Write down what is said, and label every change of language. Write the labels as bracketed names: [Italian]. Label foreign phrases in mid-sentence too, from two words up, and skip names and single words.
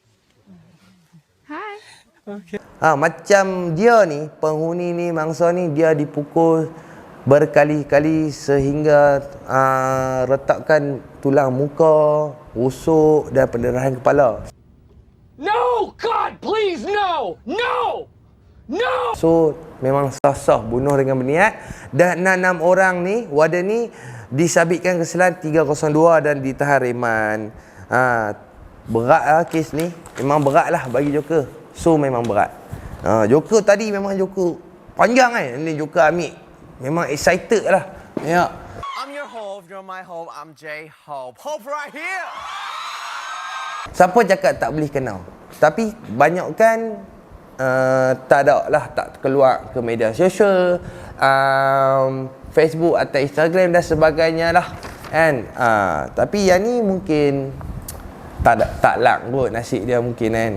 [Malay] Macam dia ni, penghuni ni, mangsa ni, dia dipukul berkali-kali sehingga retakkan tulang muka, rusuk dan pendarahan kepala. [English] No! God, please, no! No! No! [Malay] So memang sah-sah bunuh dengan berniat. Dan 6 orang ni, warden ni disabitkan kesalahan 302 dan ditahan reman. Berat lah kes ni. Memang berat lah bagi Joker. So memang berat. Joker tadi memang Joker panjang kan. Ni Joker ambil. Memang excited lah. Ya. [English] I'm your Hope, you're my Hope, I'm J Hope. Hope right here! [Malay] Siapa cakap tak boleh kenal? Tapi banyak kan tak ada lah, tak keluar ke media sosial, Facebook atau Instagram dan sebagainya lah kan. Tapi yang ni mungkin tak lang kot nasib dia mungkin kan.